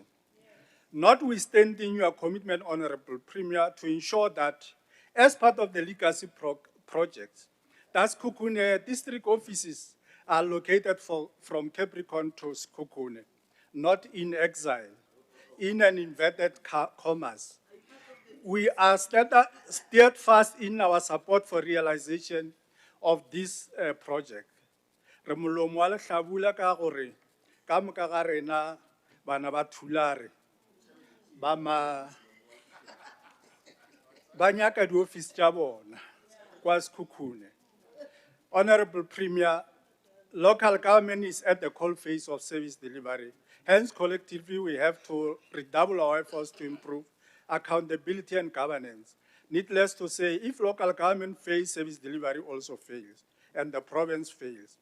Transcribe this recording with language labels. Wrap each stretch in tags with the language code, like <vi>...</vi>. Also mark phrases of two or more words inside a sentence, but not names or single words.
<en>Notwithstanding your commitment, Honorable Premier, to ensure that as part of the legacy projects, that Sekhukhune district offices are located from Capricorn to Sekhukhune, not in exile, in an inverted commas. We are steadfast in our support for realization of this project.</en> <nso>Re molomo wa lehlabula ka gore ka moka ga rena bana ba thulare ba nyaka di-office tša bona kwa Sekhukhune.</nso> <en>Honorable Premier, local government is at the cold face of service delivery. Hence, collectively, we have to redouble our efforts to improve accountability and governance. Needless to say, if local government fails, service delivery also fails, and the province fails.</en>